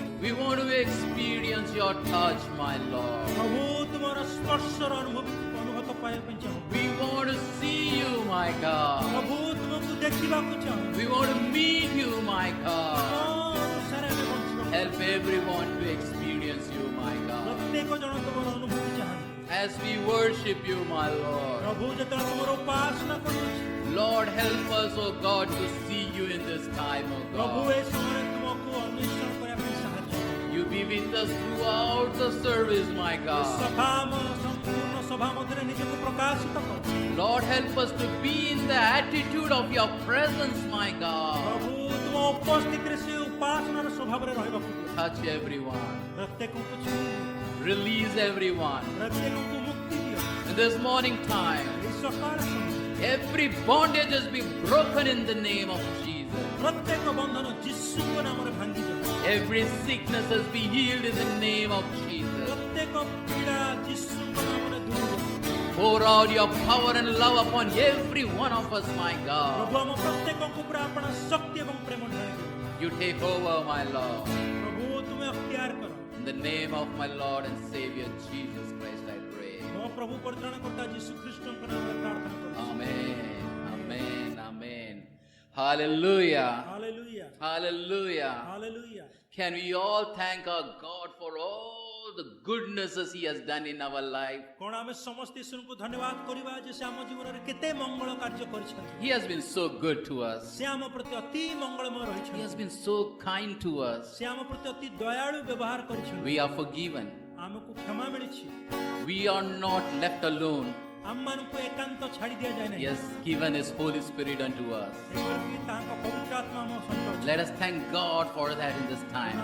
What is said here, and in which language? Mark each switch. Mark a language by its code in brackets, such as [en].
[en] We want to experience your touch, my Lord. [or] ପ୍ରଭୁ ତୁମର ସ୍ପର୍ଶର ଅନୁଭୂତ ପାଇବା ପାଇଁ ଚାହୁଁ [en] We want to see you, my God. [or] ପ୍ରଭୁ ତୁମକୁ ଦେଖିବାକୁ ଚାହୁଁ [en] We want to meet you, my God. [or] ତୁମ ଅନୁସାରେ ଆମେ ବଞ୍ଚିବାକୁ [en] Help everyone to experience you, my God. [or] ପ୍ରତ୍ୟେକ ଜଣ ତୁମର ଅନୁଭୂତି ଚାହାନ୍ତି [en] As we worship you, my Lord. [or] ପ୍ରଭୁ ଯେତେବେଳେ ତୁମର ଉପାସନା କରୁଅଛି [en] Lord, help us, O God, to see you in this time, O [or] ପ୍ରଭୁ [en] God. [or] ଏ ସମୟରେ ତୁମକୁ ଅନ୍ୱେଷଣ କରିବା ପାଇଁ ସାହାଯ୍ୟ କର। [en] You be with us throughout the service, my [or] A [en] God. [or] ସଭା ସମ୍ପୂର୍ଣ୍ଣ ସଭା ମଧ୍ୟରେ ନିଜକୁ ପ୍ରକାଶିତ କର [en] Lord, help us to be in the attitude of your presence, my God. [or] ପ୍ରଭୁ ତୁମ ଉପସ୍ଥିତିରେ ସେ ଉପାସନାର ସ୍ୱଭାବରେ ରହିବାକୁ ଦିଅ [en] Touch everyone. [or] ପ୍ରତ୍ୟେକଙ୍କୁ ଛୁଇଁ [en] Release everyone. [or] ପ୍ରତ୍ୟେକଙ୍କୁ ମୁକ୍ତି ଦିଅ [en] In this morning time, [or] ଏହି ସକାଳ ସମୟ [en] every bondage has been broken in the name of Jesus. [or] ପ୍ରତ୍ୟେକ ବନ୍ଧନ ଯୀଶୁଙ୍କ ନାମରେ ଭାଙ୍ଗିଯାଉ [en] Every sickness has been healed in the name of Jesus. [or] ପ୍ରତ୍ୟେକ ପୀଡ଼ା ଯୀଶୁଙ୍କ ନାମରେ ଦୂର ହଉ। [en] Pour out your power and love upon every one of us, my [or] ପ୍ରଭୁ [en] God. [or] ଆମ ପ୍ରତ୍ୟେକଙ୍କ ଉପରେ ଆପଣ ଶକ୍ତି ଏବଂ ପ୍ରେମ ଢାଳି ଦିଅ [en] You take over, my Lord. [or] ପ୍ରଭୁ ତୁମେ ଅକ୍ତିଆର କର [en] In the name of my Lord and Savior Jesus Christ, I pray. [or] ମୋ ପ୍ରଭୁ ପରିତ୍ରାଣକର୍ତ୍ତା ଯୀଶୁ ଖ୍ରୀଷ୍ଟଙ୍କ ନାମରେ ପ୍ରାର୍ଥନା କରୁଛି [en] Amen. Amen. Amen. Hallelujah. [or] Hallelujah [en] Hallelujah. [or] Hallelujah [en] Can we all thank our God for all the goodnesses He has done in our life? [or] କଣ ଆମେ ସମସ୍ତେ ଈଶ୍ୱରଙ୍କୁ ଧନ୍ୟବାଦ କରିବା ଯେ ସେ ଆମ ଜୀବନରେ କେତେ ମଙ୍ଗଳ କାର୍ଯ୍ୟ କରିଛନ୍ତି [en] He has been so good to us. [or] ସେ ଆମ ପ୍ରତି ଅତି ମଙ୍ଗଳମୟ [en] He [or] ରହିଛନ୍ତି [en] has been so kind to us. [or] ସେ ଆମ ପ୍ରତି ଅତି ଦୟାଳୁ ବ୍ୟବହାର କରିଛନ୍ତି [en] We are forgiven. [or] ଆମକୁ କ୍ଷମା ମିଳିଛି [en] We are not left alone. [or] ଆମମାନଙ୍କୁ ଏକାନ୍ତ ଛାଡ଼ି ଦିଆଯାଏ ନାହିଁ [en] He has given His Holy Spirit unto us. [or] ଏପରିକି ତାହାଙ୍କ ପବିତ୍ର ଆତ୍ମା ଆମ ସହିତ ଅଛି [en] Let us thank God for that in this time.